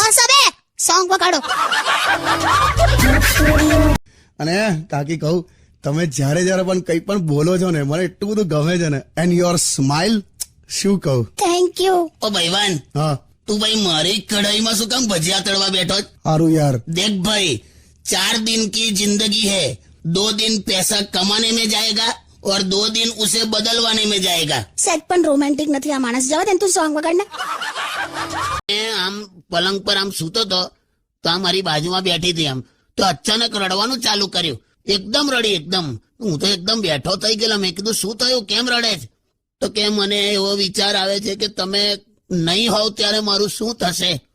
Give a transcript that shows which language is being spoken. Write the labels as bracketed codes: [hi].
[gu] બસ હવે સોંગ વગાડો. અને કાકી કહું, તમે જ્યારે પણ કંઈ પણ બોલો છો ને મને એટલું બધું ગમે છે ને. [en] and your smile, [gu] શું કહું. [en] Thank you. [gu] ઓ ભાઈવાન, હા તું ભાઈ મારી કઢાઈમાં શું કામ ભજીયા તળવા બેઠો? સારું યાર. [hi] देख भाई, 4 दिन की जिंदगी है, 2 दिन पैसा कमाने में जाएगा और 2 दिन उसे बदलवाने में जाएगा. [gu] સેટ પણ રોમેન્ટિક નથી આ માણસ. જવા દે તું સોંગ વગાડ ને. આમ પલંગ પર આમ સૂતો તો આ મારી બાજુમાં બેઠી હતી. આમ તો અચાનક રડવાનું ચાલુ કર્યું. એકદમ રડી, એકદમ. હું તો એકદમ બેઠો થઈ ગયેલો. મેં કીધું શું થયું, કેમ રડે છે? તો કે મને એવો વિચાર આવે છે કે તમે નહીં હોવ ત્યારે મારું શું થશે.